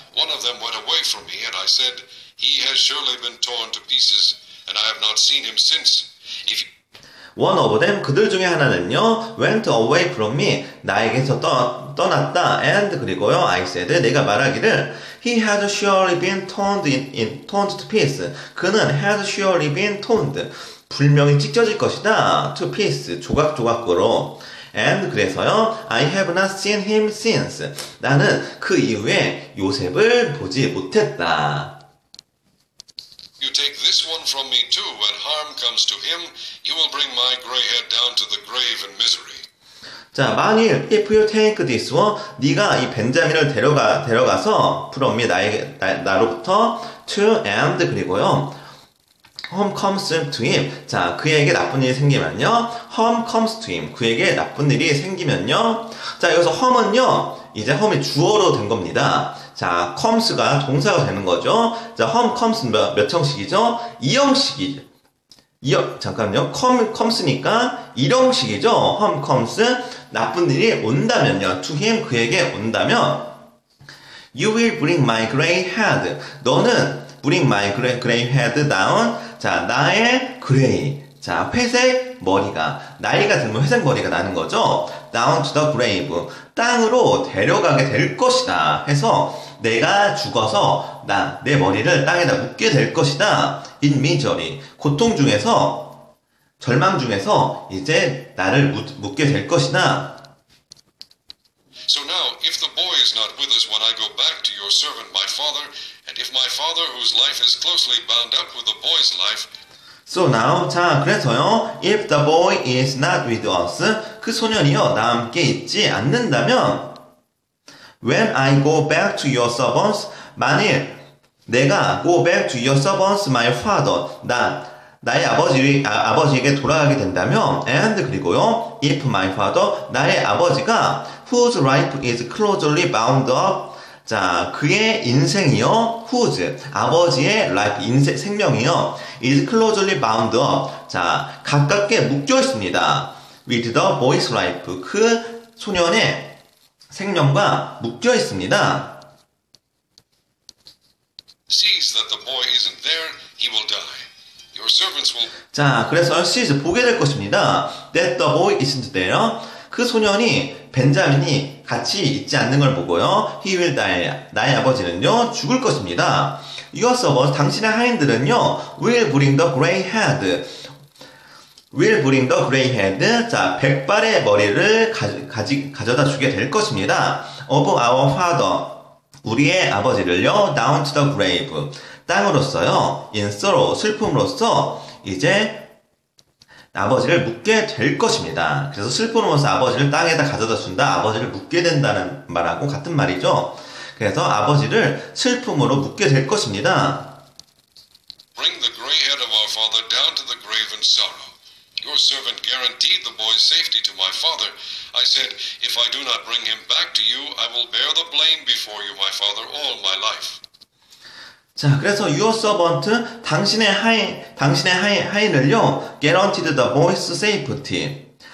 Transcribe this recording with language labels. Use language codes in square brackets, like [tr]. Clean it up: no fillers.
[en] One of them went away from me, and I said, he has surely been torn to pieces, and I have not seen him since. One of them, [ko] 그들 중에 하나는요, [en] went away from me, [ko] 나에게서 떠났다, [en] and [ko] 그리고요, [en] I said, [ko] 내가 말하기를, [en] he has surely been torn to pieces. [ko] 그는 [en] has surely been torn, [ko] 분명히 찢겨질 것이다, [en] to pieces, [ko] 조각조각으로. [en] And [ko] 그래서요, [en] I have not seen him since. [ko] 나는 그 이후에 요셉을 보지 못했다. [en] You take this one from me too. When harm comes to him, you will bring my gray head down to the grave in misery. [ko] 자, 만일 [en] if you take this one, [ko] 네가 이 벤자민을 데려가서 [en] from me, [ko] 나로부터 [en] to and [ko] 그리고요, [en] harm comes to him. [ko] 자, 그에게 나쁜 일이 생기면요, [en] harm comes to him. [ko] 그에게 나쁜 일이 생기면요. 자, 여기서 harm은요, 이제 harm이 주어로 된 겁니다. 자, comes가 동사가 되는 거죠. 자, harm comes 몇 형식이죠? 2형식이죠. 잠깐만요. comes니까 1형식이죠. harm comes. 나쁜 일이 온다면요. [en] to him, [ko] 그에게 온다면 [en] you will bring my gray head. [ko] 너는 [en] bring my gray head down. [ko] 자, 나의 gray. 자, 회색 머리가, 나이가 들면 회색 머리가 나는 거죠. [en] down to the grave. [ko] 땅으로 데려가게 될 것이다. 해서 내가 죽어서 내 머리를 땅에다 묻게 될 것이다. [en] in misery. [ko] 고통 중에서, 절망 중에서 이제 나를 묻게 될 것이다. [en] So now, if the boy is not with us when I go back to your servant, my father, and if my father, whose life is closely bound up with the boy's life, So now, [ko] 자, 그래서요, [en] if the boy is not with us, [ko] 그 소년이요, 나와 함께 있지 않는다면, [en] when I go back to your servants, [ko] 만일 내가 [en] go back to your servants, my father, [ko] 나의 아버지에게 돌아가게 된다면, [en] and 그리고요, if my father, 나의 아버지가 whose life is closely bound up, [ko] 자, 그의 인생이요, [en] whose, 아버지의 life, 생명이요, is closely bound up, [ko] 자, 가깝게 묶여 있습니다. [en] with the boy's life, [ko] 그 소년의 생명과 묶여 있습니다. [en] Sees that the boy isn't there, he will die. Your servants will. [ko] 자, 그래서 sees 보게 될 것입니다. [en] That the boy isn't there. [ko] 그 소년이 벤자민이 같이 있지 않는 걸 보고요. [en] He will die. [ko] 나의 아버지는요 죽을 것입니다. [en] Your servants, [ko] 당신의 하인들은요 [en] will bring the gray head. will bring the gray head. [ko] 자, 백발의 머리를 가져다 주게 될 것입니다. [en] Of our father. [ko] 우리의 아버지를요 [en] down to the grave. [ko] 땅으로써요 [en] in sorrow. [ko] 슬픔으로써 이제 아버지를 묻게 될 것입니다. 그래서 슬픔으로써 아버지를 땅에다 가져다 준다. 아버지를 묻게 된다는 말하고 같은 말이죠. 그래서 아버지를 슬픔으로 묻게 될 것입니다. [en] Bring the gray head of our father down to the grave in sorrow. Your servant guaranteed the boy's safety to my father. I said, if I do not bring him back to you, I will bear the blame before you, my father, all my life. [ko] 자, 그래서 [en] your servant, [ko] 당신의 하인을요, [en] guaranteed the boy's safety.